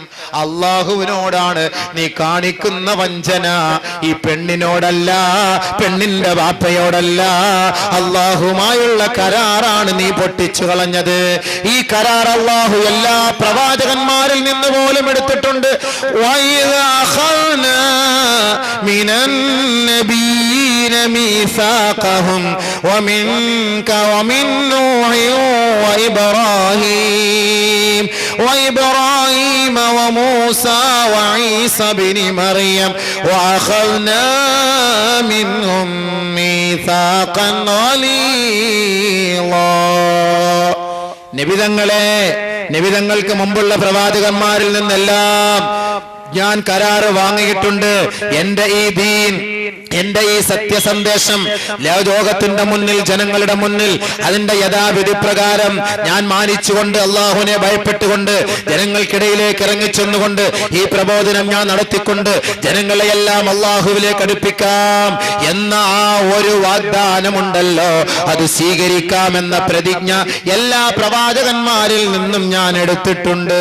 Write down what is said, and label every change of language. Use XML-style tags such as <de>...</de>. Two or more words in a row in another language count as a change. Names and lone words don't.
<ml>അള്ളാഹുവിനോടാണ് നീ കാണിക്കുന്ന വഞ്ചന. ഈ പെണ്ണിനോടല്ല, പെണ്ണിന്റെ വാപ്പയോടല്ല, അള്ളാഹുമായുള്ള കരാറാണ് നീ പൊട്ടിച്ചു കളഞ്ഞത്. ഈ കരാർ അള്ളാഹു എല്ലാ പ്രവാചകന്മാരിൽ നിന്ന് പോലും എടുത്തിട്ടുണ്ട്.</ml> <ar>ميثاقهم ومنك ومن نوح وإبراهيم وموسى وعيسى بن مريم وأخذنا منهم ميثاقا غليظا.</ar> <ml>നബിതങ്ങൾക്ക് മുമ്പുള്ള പ്രവാചകന്മാരിൽ നിന്നെല്ലാം ഞാൻ കരാറ് വാങ്ങിയിട്ടുണ്ട്. എന്റെ ഈ ദീൻ എന്റെ ഈ സത്യസന്ദേശം ലോകത്തിന്റെ മുന്നിൽ, ജനങ്ങളുടെ മുന്നിൽ അതിന്റെ യഥാവിധി പ്രകാരം ഞാൻ മാനിച്ചുകൊണ്ട്, അള്ളാഹുവിനെ ഭയപ്പെട്ടുകൊണ്ട്, ജനങ്ങൾക്കിടയിലേക്ക് ഇറങ്ങിച്ചെന്നുകൊണ്ട് ഈ പ്രബോധനം ഞാൻ നടത്തിക്കൊണ്ട് ജനങ്ങളെയെല്ലാം അള്ളാഹുവിലേക്ക് അടുപ്പിക്കാം എന്ന ആ ഒരു വാഗ്ദാനമുണ്ടല്ലോ, അത് സ്വീകരിക്കാമെന്ന പ്രതിജ്ഞ എല്ലാ പ്രവാചകന്മാരിൽ നിന്നും ഞാൻ എടുത്തിട്ടുണ്ട്.</ml>